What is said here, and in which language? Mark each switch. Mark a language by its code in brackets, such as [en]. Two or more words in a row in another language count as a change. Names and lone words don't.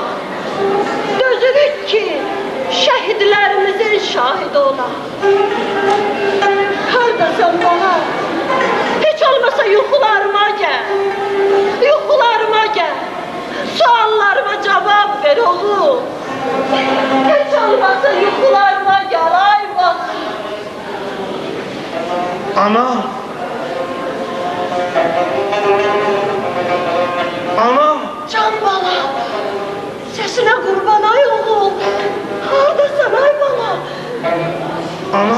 [az] Dözürük ki şəhidlərimizin şahidi olaq. Hardasan bana? Heç olmasa yuxularıma gəl. Yuxularıma gəl. Suallarıma cavab ver oğlum. Heç olmasa yuxularıma gəl, ay bak. Ana! Ana! Can bala, [tr] sesine kurban [az] ay oğlum. Hardasan ay bala? Ana!